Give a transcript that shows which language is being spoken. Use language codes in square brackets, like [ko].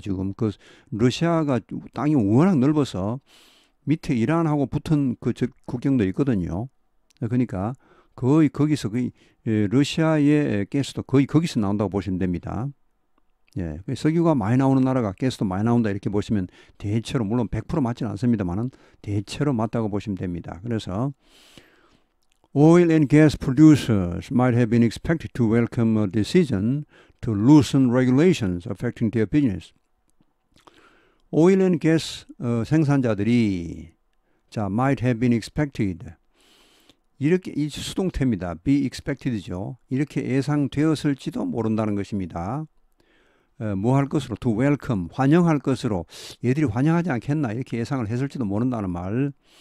[ko] 지금 그 러시아가 땅이 워낙 넓어서 밑에 이란하고 붙은 그 국경도 있거든요. 그러니까 거의 거기서 거의 러시아의 가스도 거의 거기서 나온다고 보시면 됩니다. 예, 석유가 많이 나오는 나라가 가스도 많이 나온다 이렇게 보시면 대체로, 물론 100% 맞지는 않습니다만은 대체로 맞다고 보시면 됩니다. 그래서 [en] oil and gas producers might have been expected to welcome a decision to loosen regulations affecting their business. [ko] 오일 앤 가스 생산자들이 [en] might have been expected, [ko] 이렇게 이 수동태입니다. [en] be expected죠. [ko] 이렇게 예상되었을지도 모른다는 것입니다. 뭐 할 것으로, [en] to welcome, [ko] 환영할 것으로, 얘들이 환영하지 않겠나 이렇게 예상을 했을지도 모른다는 말.